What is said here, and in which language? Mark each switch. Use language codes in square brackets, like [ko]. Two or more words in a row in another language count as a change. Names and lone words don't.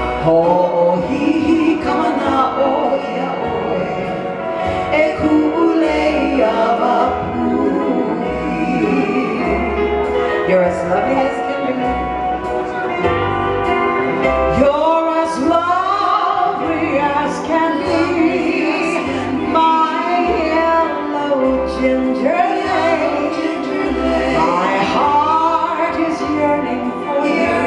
[haw] Ho'i kamana o ia oe e ku'ulei awapuhi. [en] You're as lovely as can be. You're as lovely as can be. My yellow ginger lei. My heart is yearning for you.